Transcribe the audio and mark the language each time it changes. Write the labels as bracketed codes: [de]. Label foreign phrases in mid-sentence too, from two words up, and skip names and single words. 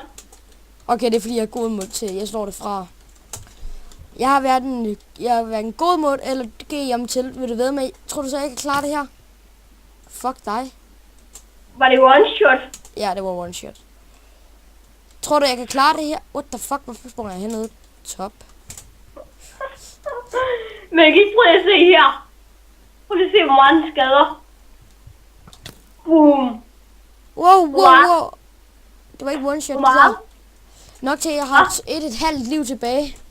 [da] Okay, det er fordi, jeg er god mod til, jeg slår det fra. Jeg har været en god mod, eller GM til, vil du ved med? Tror du så, jeg kan klare det her? Fuck dig. Var det [en] one shot? [da] Ja, det var [en] one shot. [da] Tror du, jeg kan klare det her? [en] What the fuck, [da] hvorfor springer jeg hernede? Top. Men jeg kan ikke prøve at se her. Prøv lige at se, hvor mange skader. Boom. Wow. Det var ikke [en] one shot. [da] Hvor meget? Nok til, at jeg har et halvt liv tilbage.